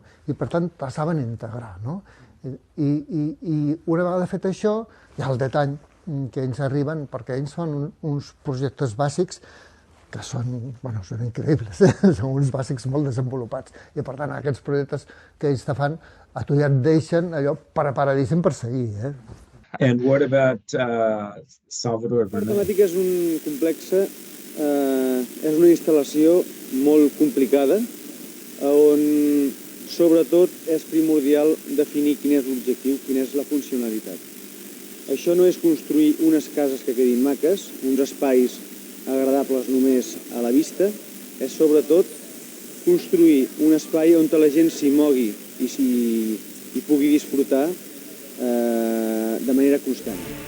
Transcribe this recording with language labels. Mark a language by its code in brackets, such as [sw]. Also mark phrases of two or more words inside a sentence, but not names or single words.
[ca] I per tant te saben integrar, no? I una vegada fet això, hi ha el detall que ells arriben, perquè ells fan uns projectes bàsics que són increïbles, són uns bàsics molt desenvolupats. I per tant, aquests projectes que ells te fan, a tu ja et deixen allò preparadíssim per seguir. [en] And what about Salvador? [ca] El parc temàtic és un complex, és una instal·lació molt complicada, on sobretot és primordial definir quin és l'objectiu, quina és la funcionalitat. Això no és construir unes cases que quedin maques, uns espais agradables només a la vista, és sobretot construir un espai on la gent s'hi mogui i pugui disfrutar de manera constant.